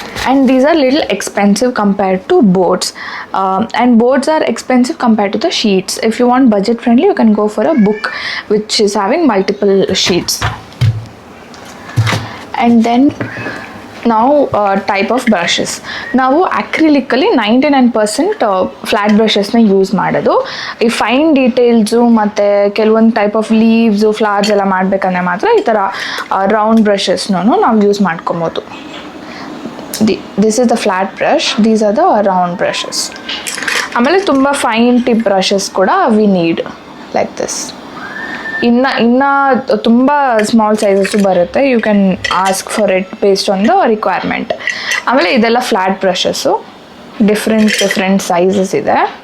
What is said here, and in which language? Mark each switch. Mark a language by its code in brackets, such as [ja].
[en] And these are little expensive compared to boards, and boards are expensive compared to the sheets. If you want budget friendly, you can go for a book which is having multiple sheets. And then now type of brushes. [kn] ನಾವು ಅಕ್ರಿಲಿಕ್ಕಲ್ಲಿ 99% flat ಬ್ರಷಸ್ನ use ಮಾಡೋದು. ಈ fine details ಮತ್ತು ಕೆಲವೊಂದು type of leaves, flowers ಎಲ್ಲ ಮಾಡಬೇಕಂದ್ರೆ ಮಾತ್ರ ಈ ಥರ ರೌಂಡ್ ಬ್ರಷಸ್ನೂ ನಾವು ಯೂಸ್ ಮಾಡ್ಕೊಬೋದು. [en] This is the flat brush, these are the round brushes. [kn] ಆಮೇಲೆ ತುಂಬ [en] Fine tip brushes ಕೂಡ we need like this. [kn] ಇನ್ನು ತುಂಬ ಸ್ಮಾಲ್ ಸೈಜಸ್ಸು ಬರುತ್ತೆ. [en] You can ask for it based on the requirement. [kn] ಆಮೇಲೆ ಇದೆಲ್ಲ ಫ್ಲ್ಯಾಟ್ ಬ್ರಷಸ್ಸು, ಡಿಫ್ರೆಂಟ್ ಸೈಜಸ್ ಇದೆ.